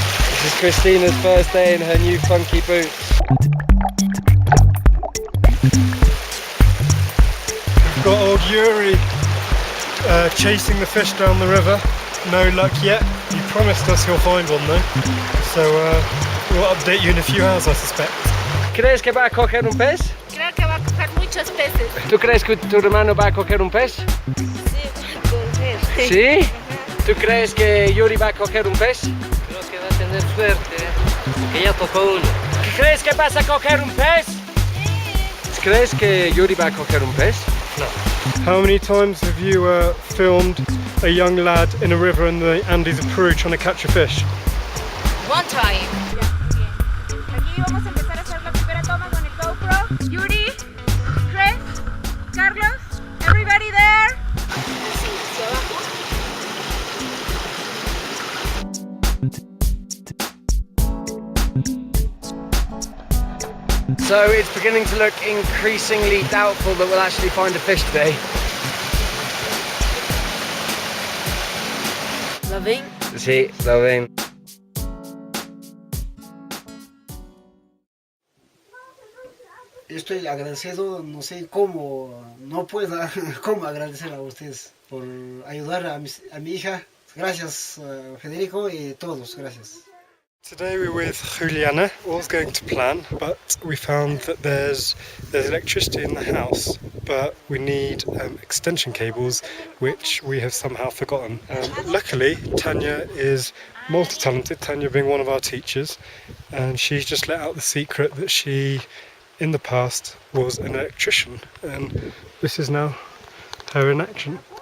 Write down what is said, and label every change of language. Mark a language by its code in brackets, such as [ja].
[en] This is Christina's first day in her new funky boots. We've got old Yuri chasing the fish down the river. No luck yet. You promised us you'll find one though. So we'll update you in a few hours, I suspect. [es] ¿Crees que va a coger un pez? Creo que va a coger muchos peces. ¿Tú crees que tu hermano va a coger un pez? ¿Sí? ¿Tú crees que Yuri va a coger un pez? Creo que va a tener suerte, porque ya tocó uno. ¿Crees que vas a coger un pez? ¿Crees que Yuri va a coger un pez? No. [en] How many times have you filmed a young lad in a river in the Andes of Peru trying to catch a fish? One time. [es] Aquí vamos a empezar a hacer la primera toma con el GoPro. [en] Yuri, Chris, Carlos, everybody there. So it's beginning to look increasingly doubtful that we'll actually find a fish today. [es] ¿Lo ven? Sí, lo ven. Estoy agradecido, no sé cómo, no puedo cómo agradecer a ustedes por ayudar a mi hija. Gracias, Federico, y todos, gracias. [en] Today we're with Juliana. All's going to plan, but we found that there's electricity in the house, but we need extension cables, which we have somehow forgotten. Luckily, Tanya is multi-talented, Tanya being one of our teachers, and she's just let out the secret that she, in the past, was an electrician, and this is now her in action.